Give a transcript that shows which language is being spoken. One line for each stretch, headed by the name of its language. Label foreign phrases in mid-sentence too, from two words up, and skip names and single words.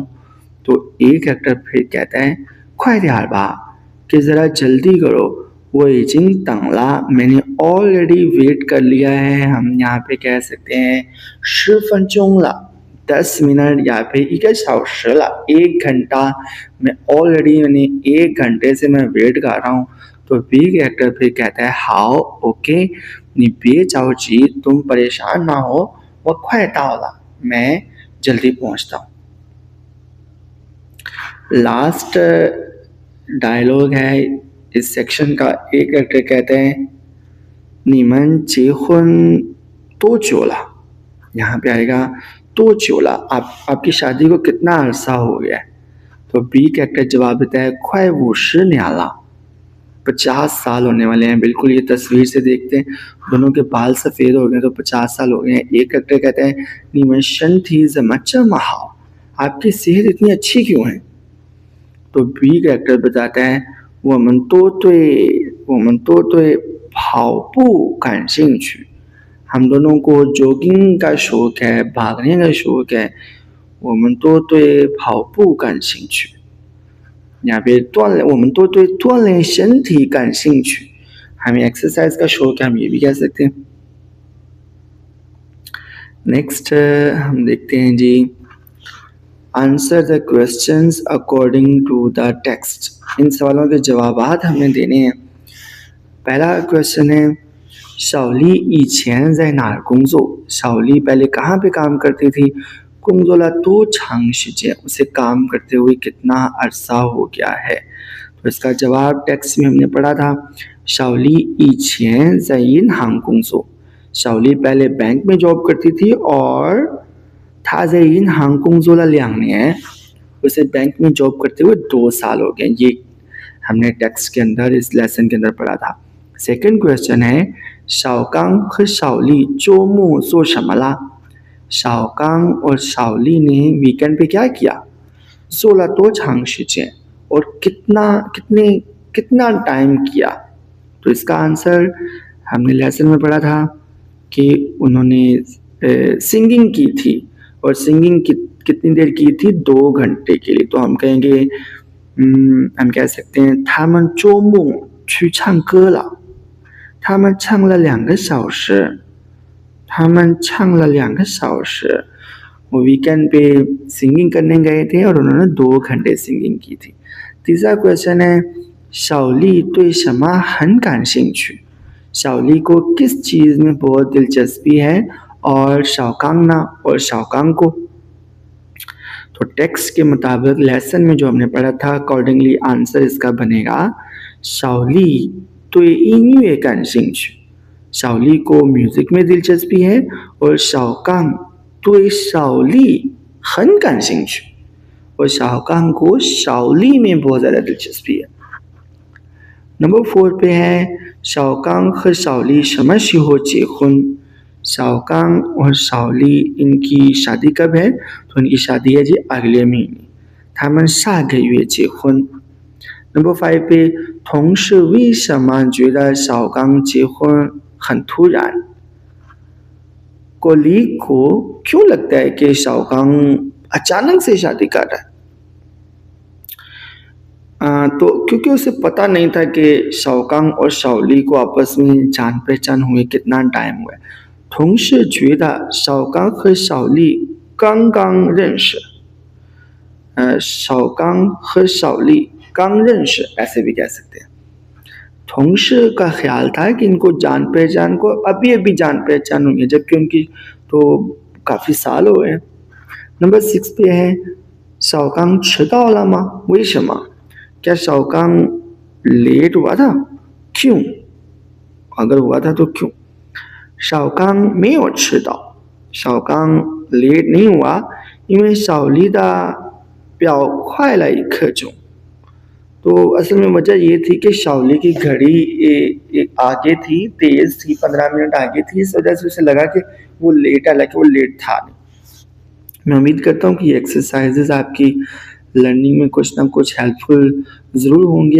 Hindi: तो एक एक्टर फिर कहता है
Chinese: 快点吧
Hindi: कि ज़रा जल्दी करो
Chinese: 我已经等了
Hindi: मैंने
English: already wait
Hindi: कर लिया है। हम यहाँ पे कह सकते हैं
Chinese: 10 分钟了
Hindi: 10 मिनट या फिर
Chinese: 1个小时了
Hindi: 1 घंटा मैं ऑलरेडी मैंने 1 घंटे से मैं वेट कर रहा हूँ। तो
English: big actor
Hindi: फिर कहता है
English: how okay
Chinese: 你别着急
Hindi: तुम परेशान ना हो
Chinese: 我快到了
Hindi: मैं जल्दी पहुँचता हूँ।
English: last dialogue
Hindi: है इस सेक्शन का। एक एक्टर कहते हैं
Chinese: 你们结婚多久了
Hindi: यहाँ पे आएगा
Chinese: 多久了
Hindi: आपकी शादी को कितना अरसा हो गया है। तो
English: B actor
Hindi: जवाब देता है
Chinese: 快50年了
Hindi: 50 साल होने वाले हैं। बिल्कुल ये तस्वीर से देखते हैं दोनों के बाल सफ़ेद हो गए तो 50 साल हो गए हैं। एक एक्टर कहता है
Chinese: 你们身体怎么这么好
Hindi: आपकी सेहत इतनी अच्छी क्यों है। तो
English: B actor
Hindi: बताता है
Chinese: 我们都对跑步感兴趣
Hindi: हम दोनों को जॉगिंग का शौक है भागने का शौक है
Chinese: 我们都对跑步感兴趣
Hindi: यहाँ पे
Chinese: 我们都对锻炼身体感兴趣
Hindi: हमें एक्सरसाइज का शौक है हम ये भी कह सकते हैं।
English: नेक्स्ट
Hindi: हम देखते हैं जी
English: answer the questions according to the text.
Hindi: इन सवालों के जवाब हमें देने हैं। पहला क्वेश्चन है
Chinese: 小丽以前在哪儿工作
Hindi: 小丽 पहले कहाँ पे काम करती थी
Chinese: 工作了多长时间
Hindi: उसे काम करते हुए कितना अरसा हो गया है। तो इसका जवाब टेक्स्ट में हमने पढ़ा था
Chinese: 小丽以前在银行工作
Hindi: 小丽 पहले बैंक में जॉब करती थी और
Chinese: 她在银行工作了2年
Hindi: उसे बैंक में जॉब करते हुए 2 साल हो गए। ये हमने टेक्स्ट के अंदर इस लेसन के अंदर पढ़ा था।
English: second question
Hindi: है
Chinese: 小刚和小丽周末做什么啦
Hindi: 小刚और 小丽 ने वीकेंड पे क्या किया
Chinese: 做了多长时间
Hindi: और कितना टाइम किया। तो इसका आंसर हमने लेसन में पढ़ा था कि उन्होंने सिंगिंग की थी और सिंगिंग कितनी देर की थी 2 घंटे के लिए। तो हम कहेंगे हम कह सकते हैं
Chinese: 他们周末去唱歌了他们唱了2个小时他们唱了2个小时
Hindi: वो वीकेंड पे सिंगिंग करने गए थे और उन्होंने 2 घंटे सिंगिंग की थी। तीसरा क्वेश्चन है
Chinese: 小丽对什么很感兴趣
Hindi: 小丽 को किस चीज़ में बहुत दिलचस्पी है और 小刚呢 और 小刚 को। तो टेक्स्ट के मुताबिक लेसन में जो हमने पढ़ा था अकॉर्डिंगली आंसर इसका बनेगा
Chinese: 小丽对音乐感兴趣
Hindi: 小丽 को म्यूजिक में दिलचस्पी है और
Chinese: 小刚对小丽很感兴趣
Hindi: और 小刚को 小丽 में बहुत ज़्यादा दिलचस्पी है। नंबर 4 पे है
Chinese: 小刚和小丽什么时候结婚
Hindi: 小刚और 小丽 इनकी शादी कब है तो इनकी शादी है जी अगले महीने
Chinese: 他们下个月结婚।
Hindi: नंबर 5 पे
Chinese: 同事为什么觉得小刚结婚很突然
Hindi: कोलीग को क्यों लगता है कि 小刚 अचानक से शादी कर रहा है। तो क्योंकि उसे पता नहीं था कि 小刚और 小丽 को आपस में जान पहचान हुए कितना टाइम हुआ है।
Chinese: 同事觉得小刚和小丽刚刚认识小刚和小丽刚认识
Hindi: ऐसे भी कह सकते हैं। 同事 का ख्याल था कि इनको जान पहचान को अभी जान पहचान हुई है जबकि उनकी तो काफ़ी साल हो गए। नंबर 6 पे है
Chinese: 小刚迟到了吗为什么
Hindi: क्या शाओकांग लेट हुआ था? क्यों? अगर हुआ था तो क्यों?
Chinese: 小刚没有迟到，小刚
Hindi: late नहीं हुआ，
Chinese: 因为小丽的表快了1刻钟。
Hindi: तो असल में वजह ये थी कि शाओली की घड़ी आगे थी, तेज थी, 15 मिनट आगे थी, इस वजह से उसे लगा कि वो लेट है, हालांकि वो लेट था नहीं। मैं उम्मीद करता हूँ कि ये एक्सरसाइजेज आपकी लर्निंग में कुछ ना कुछ हेल्पफुल ज़रूर होंगी।